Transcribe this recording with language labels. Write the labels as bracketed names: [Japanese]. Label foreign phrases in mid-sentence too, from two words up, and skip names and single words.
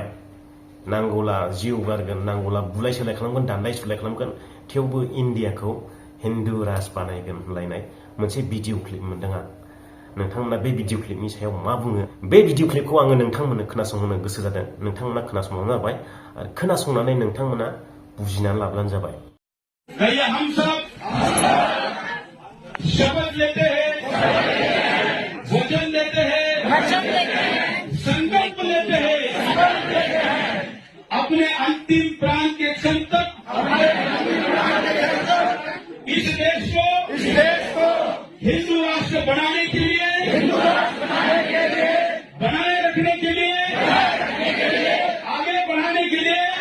[Bodo] नांगौला जिउ गारगोन, नांगौला बुलाय सोलाय खालामगोन, दान्दाय सुलाय खालामगोन, थेवबो इन्डियाखौ हिन्दु राज बानायगोन होनलायनाय मोनसे भिडिअ क्लिप मोनदों आं। नोंथांमोना बे भिडिअ क्लिपनि सायाव मा बुङो? बे भिडिअ क्लिपखौ आङो नोंथांमोननो खोनासंहोनो गोसो जादों। नोंथांमोना खोनासंबानो जाबाय आरो खोनासंनानै नोंथांमोना बुजिनानै लाब्लानो जाबाय। [Hindi] हम सब शपथ लेते हैं, वचन देते हैं, संकल्प लेते हैं, अपने अंतिम प्राण के क्षण तक इस देश को हिंदू राष्ट्र बनाने के लिए, बनाए रखने के लिए, आगे बढ़ाने के लिए